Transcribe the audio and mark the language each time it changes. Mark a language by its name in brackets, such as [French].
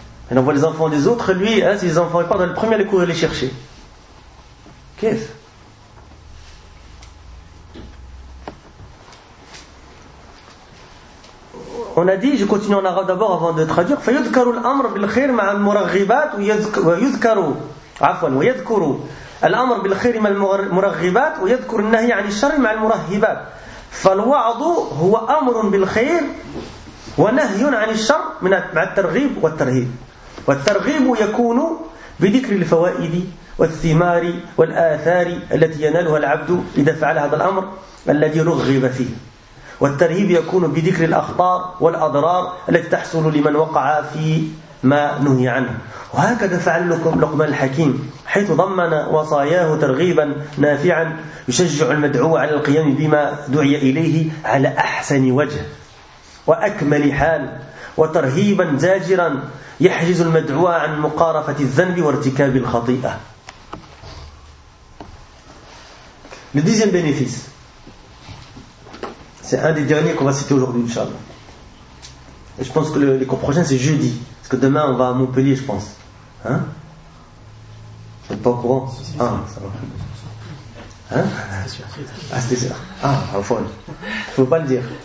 [French] Elle envoie les enfants des autres, lui, hein, si les enfants partent, le premier à les courir les chercher. Qu'est-ce? On a dit, je continue en arabe d'abord avant de traduire. [Arabic] فيذكر الأمر بالخير مع المرغبات ويذكر عفوا ويذكر الأمر بالخير مع المرغبات ويذكر النهي عن الشر مع المرهبات. فالوعظ هو أمر بالخير ونهي عن الشر مع الترغيب والترهيب. والترغيب يكون بذكر الفوائد والثمار والآثار التي ينالها العبد إذا فعل هذا الأمر الذي رغب فيه. والترهيب يكون بذكر الأخطار والأضرار التي تحصل لمن وقع في ما نهي عنه. وهكذا فعل لقمان الحكيم حيث ضمن وصاياه ترغيبا نافعا يشجع المدعو على القيام بما دعي إليه على أحسن وجه وأكمل حال، وترهيبا زاجرا يحجز المدعو عن مقارفة الذنب وارتكاب الخطيئة. [French] لديزيان بينيفيس، c'est un des derniers qu'on va citer aujourd'hui, Inch'Allah. Et je pense que les cours prochains, c'est jeudi. Parce que demain, on va à Montpellier, je pense. Hein? Vous n'êtes pas au courant? Ah, ça va. Hein? Ah, c'était sûr. Ah, au fond. Je ne peux pas le dire.